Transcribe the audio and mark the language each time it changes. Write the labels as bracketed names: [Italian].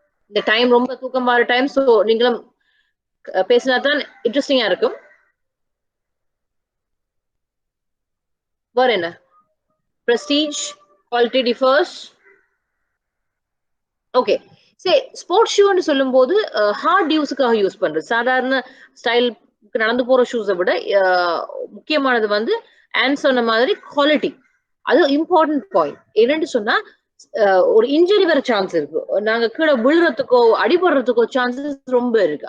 [Tamil] இந்த டைம் ரொம்ப தூக்கம் வர டைம், சோ நீங்களும் பேசினா தான் இன்ட்ரெஸ்டிங்கா இருக்கும். வேற என்ன? [English] Prestige, quality differs. Okay. [Tamil] சரி, ஸ்போர்ட்ஸ் ஷூன்னு சொல்லும் போது ஹார்ட் யூஸுக்காக யூஸ் பண்றது, சாதாரண ஸ்டைலுக்கு நடந்து போற ஷூஸை விட முக்கியமானது வந்து ஆன்சர் சொன்ன மாதிரி குவாலிட்டி. அது இம்பார்ட்டன்ட் பாயிண்ட். என்னன்னு சொன்னா ஒரு இன்ஜுரி வர சான்ஸ் இருக்கு, நாங்க கீழே விழுறதுக்கோ அடிபடுறதுக்கோ சான்சஸ் ரொம்ப இருக்கு.